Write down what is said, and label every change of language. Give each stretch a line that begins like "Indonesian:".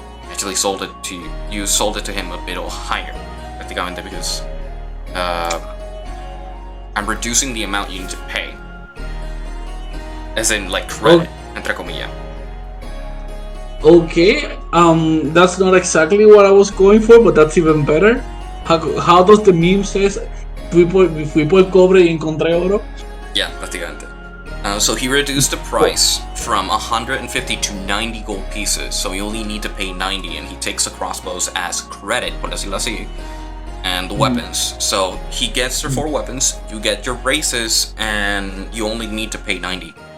English: Actually sold it to you. You sold it to him a bit higher,
Spanish: prácticamente,
English: because I'm reducing the amount you need to pay. As in, like, credit,
Spanish: entre comillas.
English: okay, that's not exactly what I was going for, but that's even better. How does the meme says?
Spanish: Fui por cobre y encontré oro.
English: Yeah,
Spanish: prácticamente.
English: So he reduced the price from 150 to 90 gold pieces, so you only need to pay 90, and he takes the crossbows as credit,
Spanish: por decirlo así,
English: and the weapons. So he gets your 4 weapons, you get your braces, and you only need to pay 90.